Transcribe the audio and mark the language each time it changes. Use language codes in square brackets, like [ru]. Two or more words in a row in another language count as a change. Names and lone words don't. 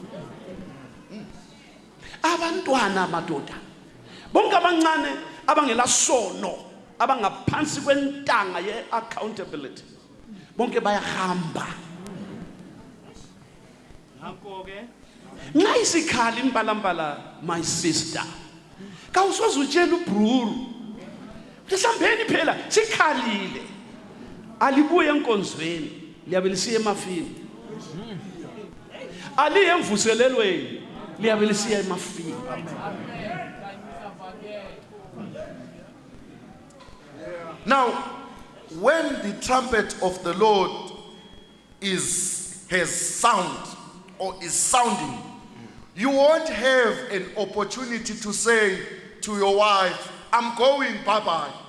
[nd] Abantwana madoda. Bonke abancane abangela sono, abangaphansi kwentanga ye accountability. Bonke bayahamba. Ngakho ke Nxa isikhala impalambala [en] my sister. [nd] Kawusoze utshela ubruru. Sihambeni phela sikhalile. Alibuye enkonzweni, liyabe lisiya emafini. Ali emvuselelweni, liyabe lisiya emafini. [en] now when the trumpet of the Lord has sound or is sounding, you won't have an opportunity to say to your wife, I'm going, bye-bye.